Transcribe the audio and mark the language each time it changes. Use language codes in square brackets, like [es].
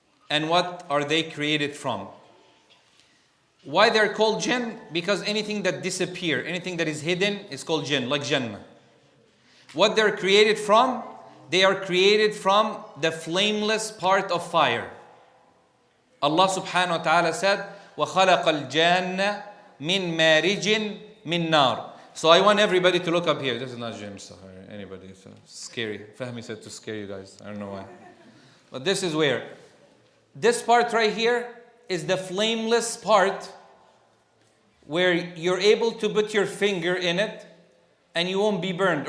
[en] And what are they created from? Why they're called jinn? Because anything that disappears, anything that is hidden is called jinn, like Jannah. What they're created from? They are created from the flameless part of fire. Allah subhanahu wa ta'ala said, [ar] وَخَلَقَ الْجَانَّ مِن مَارِجٍ مِن نَار. [en] So I want everybody to look up here. This is not Jim, anybody. It's scary. Fahmi said to scare you guys. I don't know why. But this is where. This part right here is the flameless part where you're able to put your finger in it and you won't be burned.